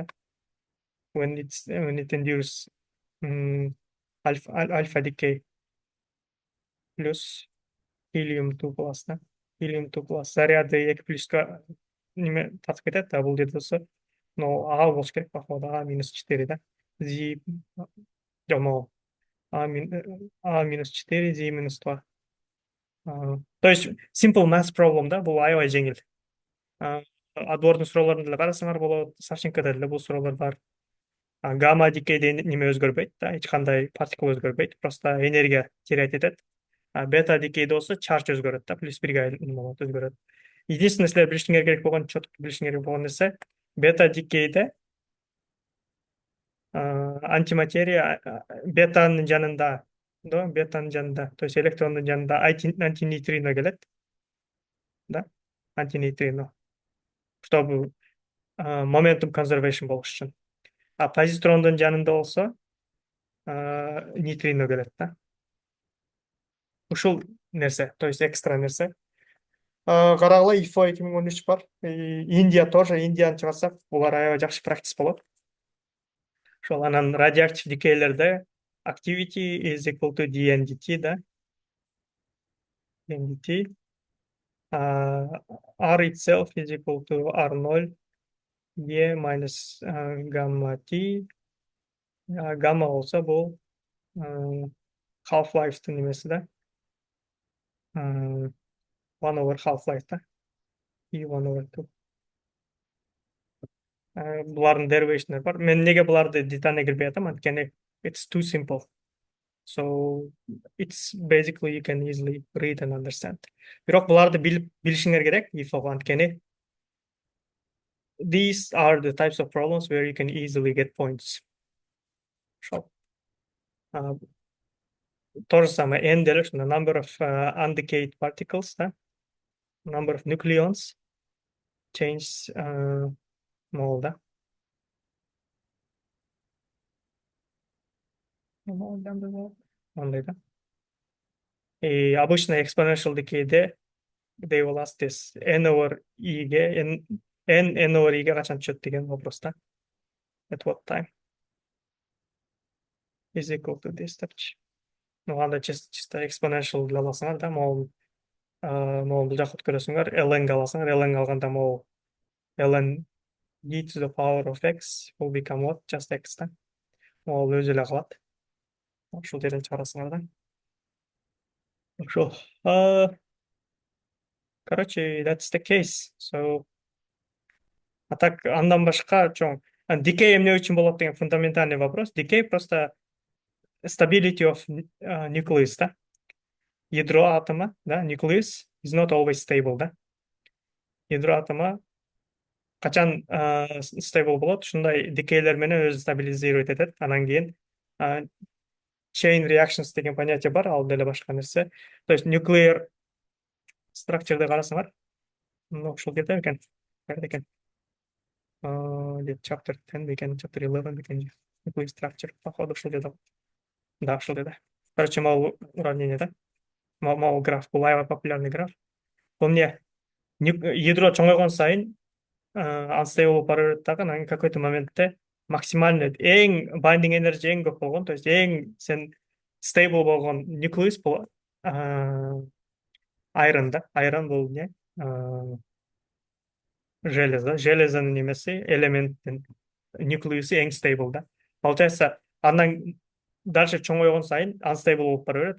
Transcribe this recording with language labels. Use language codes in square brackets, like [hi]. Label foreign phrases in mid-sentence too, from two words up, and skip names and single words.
[en] When it endures альфа decay плюс helium 2 plus да. [ky] Helium 2 plus заряды 2 плюска неме тартып кетет да, бул жерде болсо. Но А болуш керек походу, А -4 да. Z жок, могу. А минус 4, Z минус 2. То есть [en] simple math problem [ky] да, бул аябай жеңил. Адбордун суроолорун деле карасаңар болот, Савченкода деле бул суроолор бар. Гамма дикейде неме өзгөрбөйт да, эч кандай партикул өзгөрбөйт, просто энергия терять этет. Бета дикейде болсо чарж өзгөрөт да, плюс бирге неме болот, өзгөрөт. Единственное, силер билишиңер керек болгон, четко билишиңер керек болгон нерсе, бета дикейде антиматерия бетанын жанында, да, бетанын жанында, то есть электрондун жанында антинейтрино келет, да, антинейтрино, чтобы [en] momentum conservation [ky] болуш үчүн. А позитрондун жанында болсо нейтрино келет да. Ушул нерсе, то есть экстра нерсе. Карагыла ИФО 2013 бар. Индия тоже, Индияны чыгарсак, булар аябай жакшы практис болот. Ошол анан радиоактив дикейлерде [en] activity is equal to dNdt, да. dNdt. R itself is equal to R0 E minus gamma T. [ky] Gamma болсо бул half-life'тын немеси да. [en] 1 over half-life да. E 1 over 2. [ky] Булардын derivations'дар бар. Мен неге буларды детальный кирбей атам? Анткени [en] it's too simple. So it's basically you can easily read and understand. [ky] Бирок буларды билишиңер керек, анткени [en] these are the types of problems where you can easily get points. [ky] Ошол. [ru] То же самое, [en] n деле ушунда number of undecayed particles, да? Number of nucleons change могул да? [ky] Андай да. [ru] И обычно [en] exponential decay'де they will ask this n over e-ге n over e-ге [ky] качан түшөт деген вопрос да. [en] At what time is equal to this депчи. [ky] Ну анда чисто exponential деле аласыңар да, могул бул жакка көрөсүңөр, ln аласыңар, ln алганда могул [en] ln e to the power of x will become what? Just x [ky] да. Могул өзү эле калат. Ушул жерден чыгарасыңар да. Ошол. Короче, [en] that's the case. So, [ky] а так андан башка чоң. Decay эмне үчүн болот деген фундаментальный вопрос. Decay просто [en] stability of nucleus, [ky] да. [ru] Ядро атома, да, [en] nucleus is not always stable, [ky] да. [ru] Ядро атома [ky] качан stable болот, ушундай decay'лер менен өзү стабилизировать этет. Анан кийин chain reactions деген понятие бар, ал деле башка нерсе. То есть nuclear structure'ды карасаңар, ушул жерде экен. Кайерде экен? Chapter 10 бекен, chapter 11 бекен. Nuclear structure, походу, ушул жерде. Да, ушул жерде. Короче, могул уравнение, да? Могул граф, бул аябай [ru] популярный граф. [ky] Бул эмне? Ядро чоңойгон сайын unstable болуп бара берет дагы, анан какой-то моментте максимальный эң [en] binding energy [ky] эң көп болгон, то есть эң сен stable болгон nucleus бул iron да. Iron бул эмне? [ru] Железо. [ky] Железонун немеси элементтин нуклеусы эң стейбл да. Получается, андан дальше чоңойгон сайын unstable болуп бара берет.